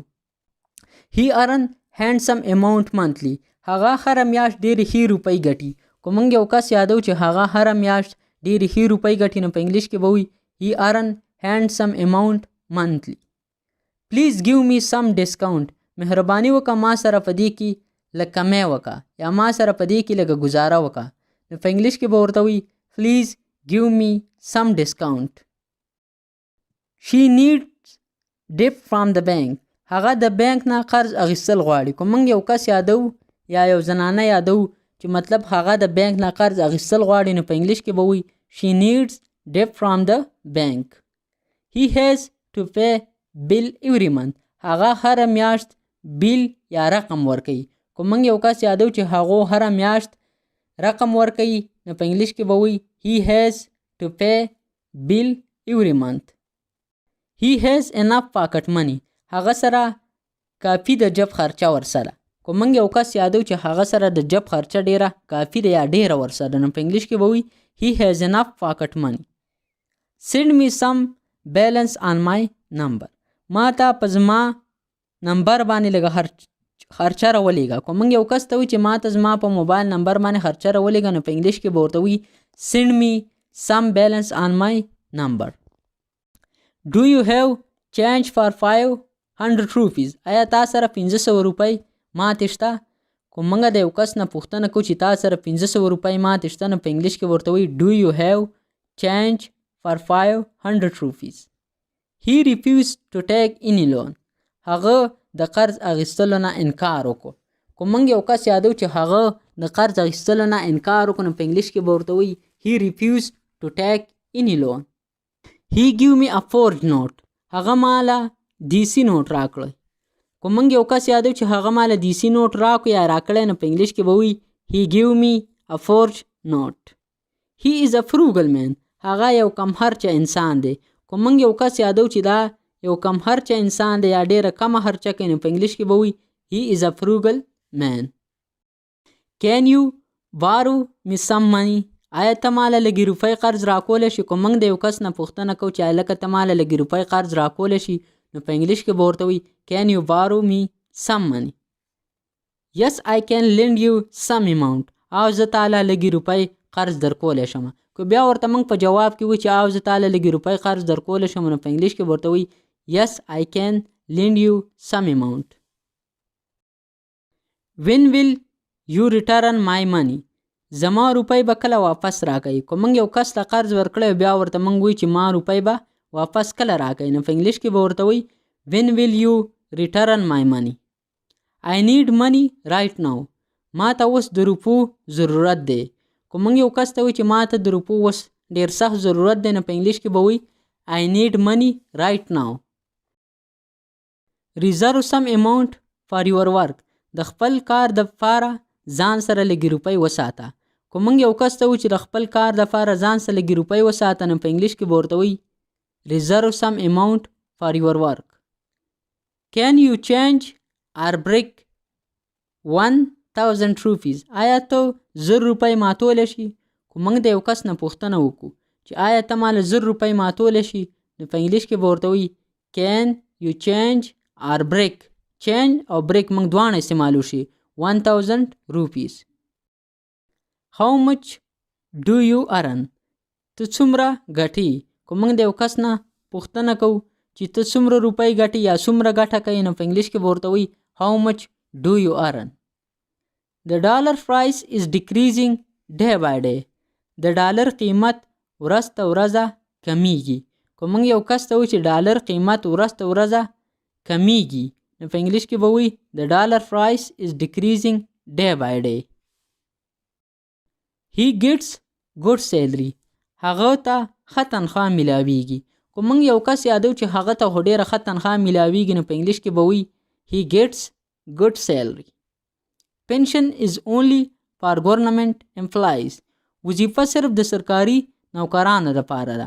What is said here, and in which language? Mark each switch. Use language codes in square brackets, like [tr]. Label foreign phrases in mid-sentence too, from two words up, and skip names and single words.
[en] He earn handsome amount monthly. [ps] هغه هره میاشت ډېرې ښې روپۍ ګټي. که موږ یو کس یادو چې هغه هره میاشت ډېرې ښې روپۍ ګټي نو په انګلیش کې به وایي [en] He earn handsome amount monthly. Please give me some discount. [ps] مهرباني وکړه ما سره په دې کې لږ کمی وکړه یا ما سره په دې کې لږه ګزاره وکړه. نو په انګلیش کې به ورته وایي [en] Please give me some discount. She needs debt from the bank. [ps] هغه د بانک نه قرض اخیستل غواړي. که موږ یو کس یادو یا یو زنانه یادو چې مطلب هغه د بانک نه قرض اخیستل غواړي نو په انګلیش کې به وایي [en] She needs debt from the bank. He has to pay bill every month. [ps] هغه هره میاشت بیل یا رقم ورکوي. که موږ یو کس یادو چې هغه هره میاشت رقم ورکوي نو په انګلیش کې به وایي [en] He has to pay bill every month. He has enough pocket money. [ps] هغه سره کافي د جب خرچه ورسره. که موږ یو کس یادو چې هغه سره د جب خرچه ډیره کافي ده یا ډیره ورسره نو په انګلیش کې به وایي [en] He has enough pocket money. Send me some balance on my number. [ps] ما ته په زما نمبر باندې لږه خرچه راولېږه. که موږ یو کس ته وایو چې ما ته زما په موبایل نمبر باندې خرچه راولېږه نو په انګلیش کې به ورته وایي [en] Send me some balance on my number. Do you have change for 500 rupees? [ps] آیا تا سره 500 روپۍ ماتې شته؟ که موږ د یو کس نه پوښتنه کوو چې تا سره 500 روپۍ ماتې شته نو په انګلیش کې ورته وایي [en] Do you have change for 500 rupees? He refused to take any loan. [ps] هغه د قرض اخیستلو نه انکار وکړو. که موږ یو کس یادو چې هغه د قرض اخیستلو نه انکار وکړو نو په انګلیش کې به ورته وایي [en] He refused to take any loan. He gave me a forged note. [ps] هغه ماله دیسی نوټ راکړی. که موږ یو کس یادو چې هغه ماله دیسی نوټ راکړو یا راکړی نو په انګلیش کې به وایي [en] He gave me a forged note. He is a frugal man. [ps] هغه یو کم خرچه انسان دی. که موږ یو کس یادو چې دا یو کم خرچه انسان دی یا ډیره کمه خرچه کوي نو په انګلیش کې به وایي [en] He is a frugal man. Can you borrow me some money? [ps] آیا ته ماله لږې روپۍ قرض راکولی شي؟ که موږ د یو کس نه پوښتنه کوو چې هلکه ته ماله لږې روپۍ قرض راکولی شي نو په انګلیش کې به ورته وایي [en] Can you borrow me some money? Yes, I can lend you some amount. [ps] او زه تاله لږې روپۍ قرض درکولی شم. که بیا ورته موږ په جواب کې وایو چې او زه تاله لږې روپۍ قرض درکولی شم نو په انګلیش کې به ورته وایي [en] Yes, I can lend you some amount. When will you return my money? [ps] زما روپۍ به کله واپس راکوي. که موږ یو کس ته قرض ورکړی بیا ورته موږ وایو چې ما روپۍ به واپس کله راکوي نو په انګلیش کې به ورته وایي [en] When will you return my money? I need money right now. [ps] ما ته اوس د روپو ضرورت دی. که موږ یو کس ته وایو چې ما ته د روپو اوس ډېر سخت ضرورت دی نو په انګلیش کې به وایي [en] I need money right now. Reserve some amount for your work. [ps] د خپل کار دپاره ځان سره لږې روپۍ وساته. که موږ یو کس ته وایو چې د خپل کار دپاره ځان سره لږې روپۍ وساته نو په انګلیش کې به ورته وایي [en] Reserve some amount for your work. Can you change or break 1000 rupees? [ps] آیا ته 1000 روپۍ ماتولی شي؟ که موږ د یو کس نه پوښتنه وکړو چې آیا ته ماله 1000 روپۍ ماتولی شي نو په انګلیش کې به ورته وایي [en] Can you change or break? [ps] Change او break موږ دواړه استعمالو شي 1000 rupees. [en] How much do you earn? [ps] ته څومره ګټې؟ که موږ د یو کس نه پوښتنه کوو چې ته څومره روپۍ ګټې یا څومره ګټه کوي نو په انګلیش کې به ورته وایي [en] How much do you earn? The dollar price is decreasing day by day. [ps] د ډالر قیمت ورځ ته ورځه کمیږي. که موږ یو کس ته وایو چې ډالر قیمت ورځ ته ورځه کمیږي نو په انګلیش کې به وایي [en] The dollar price is decreasing day by day. He gets good salary. [ps] هغه ته ښه تنخواه میلاویږي. که موږ یو کس یادو چې هغه ته خو ډېره ښه تنخواه میلاویږي نو په انګلیش کې به وایي [en] He gets good salary. Pension is only for government employees. [ps] وظیفه صرف د سرکاري نوکرانو دپاره ده.